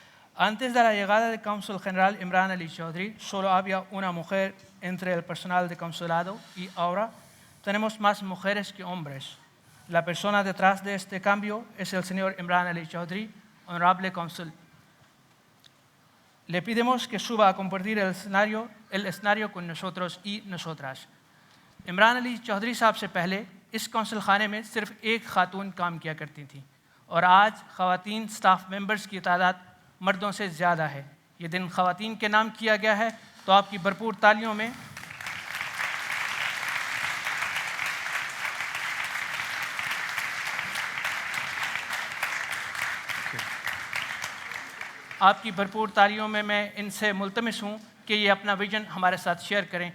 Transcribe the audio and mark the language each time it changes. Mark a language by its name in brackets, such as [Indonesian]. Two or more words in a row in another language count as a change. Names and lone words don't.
[Spanish] Antes de la llegada del cónsul general Imran Ali Chaudhry, solo había una mujer entre el personal de consulado y ahora tenemos más mujeres que hombres. La persona detrás de este cambio es el señor Imran Ali Chaudhry, honorable cónsul. Le pedimos que suba a compartir el escenario con nosotros y nosotras. [Urdu] عمران علی چودھری صاحب سے پہلے اس قونصل خانے میں صرف ایک خاتون کام کیا کرتی تھی اور آج خواتین [English] staff members [Urdu] کی تعداد مردوں سے زیادہ ہے. یہ دن خواتین کے نام کیا گیا ہے، تو آپ کی بھرپور تالیوں میں میں ان سے ملتمس ہوں کہ یہ اپنا وژن ہمارے ساتھ شیئر کریں.